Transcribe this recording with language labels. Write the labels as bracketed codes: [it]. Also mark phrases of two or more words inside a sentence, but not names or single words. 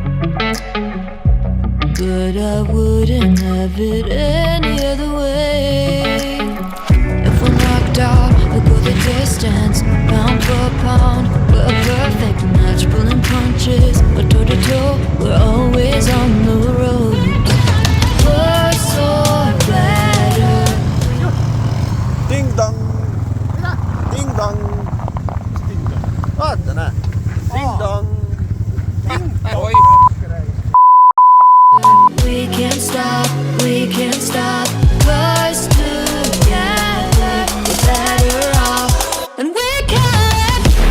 [en] But I wouldn't have it any other way. If we're knocked out, we'll go the distance. Pound for pound, we're a perfect match. Pulling punches, we're toe to toe. We're always on the road. Worse or better. Ding dong. Ding dong. [et] Vaata, näe. [en] Ding dong. We can't stop, we can't stop. Cause together we're better off. And we can't.